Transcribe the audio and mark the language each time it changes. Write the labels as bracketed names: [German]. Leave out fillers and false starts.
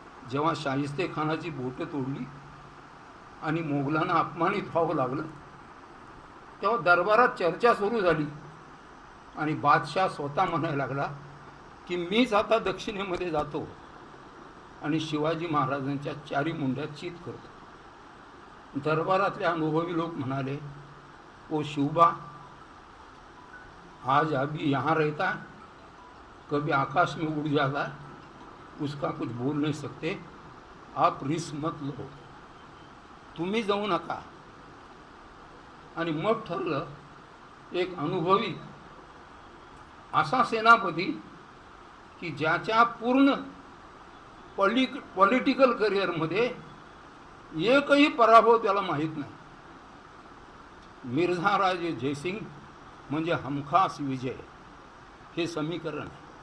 [Marathi] जेव्हा शाहिस्ते खानाची बोटं तोडली आणि मोगलांना अपमानित व्हावं लागलं, तेव्हा दरबारात चर्चा सुरू झाली आणि बादशाह स्वतः म्हणायला लागला की मीच आता दक्षिणेमध्ये जातो आणि शिवाजी महाराजांच्या 4 मुंड्यात चित करतो. [Hindi] दरबारातले अनुभवी लोक म्हणाले, ओ शिवबा, आज अभी यहाँ रहता है, कभी आकाश में उड़ जाता है, उसका कुछ बोल नहीं सकते, आप रिस्क मत लो, [Marathi] तुम्ही जाऊ नका. आणि मग ठरलं, एक अनुभवी असा सेनापती की ज्याच्या पूर्ण पॉलिटिकल करिअरमध्ये एकही पराभव त्याला माहीत नाही, मिर्झा राजे जयसिंग म्हणजे हमखास विजय, हे समीकरण आहे.